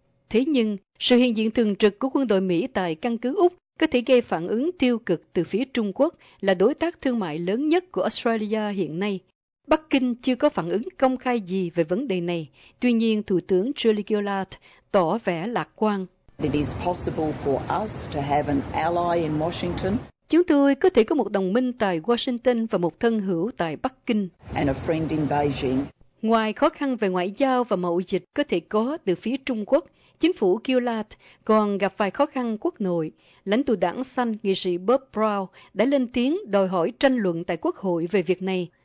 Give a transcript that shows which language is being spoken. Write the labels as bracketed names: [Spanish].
[Vietnamese] Thế nhưng, sự hiện diện thường trực của quân đội Mỹ tại căn cứ Úc có thể gây phản ứng tiêu cực từ phía Trung Quốc, là đối tác thương mại lớn nhất của Australia hiện nay. Bắc Kinh chưa có phản ứng công khai gì về vấn đề này. Tuy nhiên, Thủ tướng Julie Gillard tỏ vẻ lạc quan. [English] It is possible for us to have an ally in Washington. [Vietnamese] Chúng tôi có thể có một đồng minh tại Washington và một thân hữu tại Bắc Kinh. [English] And a friend in Beijing. [Vietnamese] Ngoài khó khăn về ngoại giao và mậu dịch có thể có từ phía Trung Quốc, chính phủ Gillard còn gặp vài khó khăn quốc nội. Lãnh tụ đảng xanh, nghị sĩ Bob Brown đã lên tiếng đòi hỏi tranh luận tại quốc hội về việc này.